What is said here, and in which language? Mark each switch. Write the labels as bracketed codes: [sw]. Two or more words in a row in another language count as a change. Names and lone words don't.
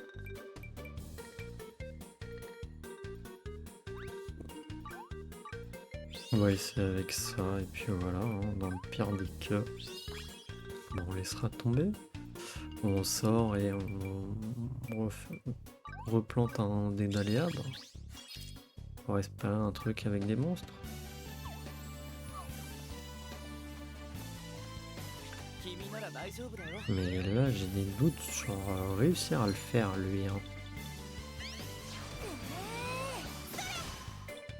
[fr] On va essayer avec ça, et puis voilà, hein, dans le pire des cas, bon, on laissera tomber. On sort et on replante un dé d'aléa pour espérer un truc avec des monstres. [ja] 君なら大丈夫だよ。 [fr] Mais là, j'ai des doutes sur réussir à le faire, lui. Hein.